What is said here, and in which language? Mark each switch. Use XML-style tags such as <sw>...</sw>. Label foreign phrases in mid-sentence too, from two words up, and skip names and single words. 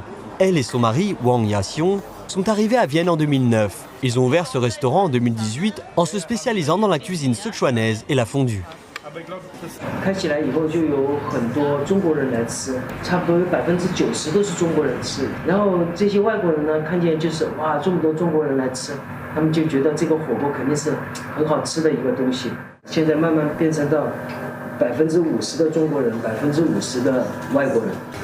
<fr>Elle et son mari, Wang Yaxiong, sont arrivés à Vienne en 2009. Ils ont ouvert ce restaurant en 2018 en se spécialisant dans la cuisine sichuanaise et la fondue.</fr> <zh>开起来以后就有很多中国人来吃，差不多有90%都是中国人吃。然后这些外国人呢，看见就是哇，这么多中国人来吃，他们就觉得这个火锅肯定是很好吃的一个东西。现在慢慢变成到50%的中国人，50%的外国人。</zh>